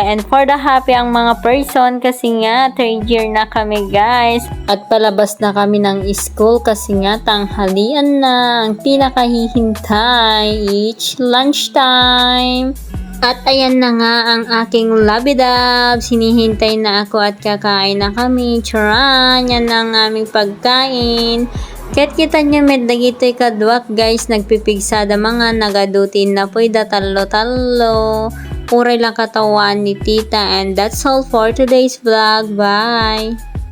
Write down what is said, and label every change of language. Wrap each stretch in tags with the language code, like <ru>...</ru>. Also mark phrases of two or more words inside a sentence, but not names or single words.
<en>And for the happy</en> <tl>ang mga person kasi nga,</tl> <en>third year</en> <tl>na kami guys. At palabas na kami ng school kasi nga, tanghalian na. Ang pinakahihintay,</tl> <en>each lunchtime.</en> <tl>At ayan na nga ang aking labidab. Sinihintay na ako at kakain na kami. Charan, yan ang aming pagkain.</tl> <ilo>Ket kita nyo med dagitoy kadwak guys, nagpipigsada mga nagadutin na po'y da talo-talo. Puray lang katawan ni tita,</ilo> <en>and that's all for today's vlog. Bye!</en>